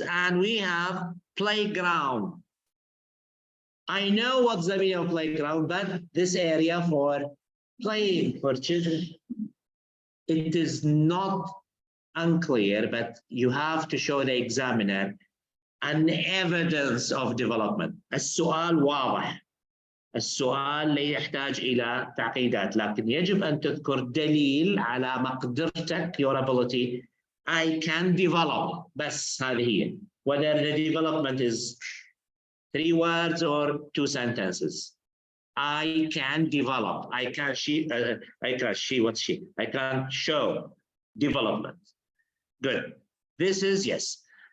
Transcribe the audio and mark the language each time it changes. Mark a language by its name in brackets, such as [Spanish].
[English] And we have playground. I know what's the meaning of playground, but this area for playing for children, it is not unclear, but you have to show the examiner an evidence of development. [Arabic] السؤال واضح. السؤال لا يحتاج إلى تعقيدات، لكن يجب أن تذكر دليل على مقدرتك, [English] your ability. I can develop. [Arabic] بس هذه هي. [English] Whether the development is 3 words or 2 sentences. I can develop. I can show development. Good. This is yes.